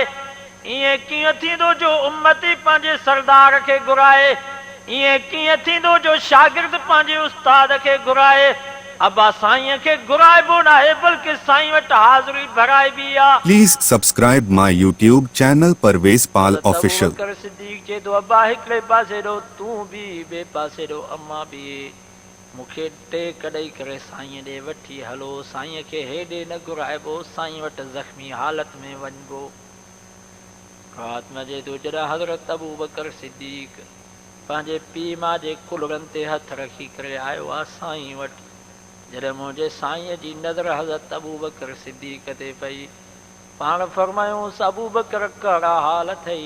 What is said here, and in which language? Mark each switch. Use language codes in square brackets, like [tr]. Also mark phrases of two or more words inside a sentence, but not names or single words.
[sd] ईअं कीअं थींदो जो उम्मती पंहिंजे सरदार खे घुराए? ईअं कीअं थींदो जो शागिर्द पंहिंजे उस्ताद खे घुराए? अब्बा साईं खे घुराइबो न आहे बल्कि साईं वटि हाज़िरी भराइबी आहे। [en] Please subscribe my YouTube channel Parvez Pal Official. [sd] अबू बकर सिद्दीक़ चए थो, अब्बा हिकिड़े पासे ॾो तूं बि, ॿिए पासे ॾो अम्मा बि, मूंखे टेक ॾेई करे साईं ॾे वठी हलो। साईं खे हेॾे न घुराइबो, साईं वटि ज़ख़्मी हालत में वञिबो। रात में चए थो, जॾहिं हज़रत अबू बकर सिद्दीक़ पंहिंजे पीउ मां जे कुलरनि ते हथ रखी करे आयो आहे साईं वटि, जॾहिं मुंहिंजे साईं जी नज़र हज़रत अबू बकर सिद्दीक़ ते पई, पाण फरमायूंसि, अबू बकर कहिड़ा हाल अथई?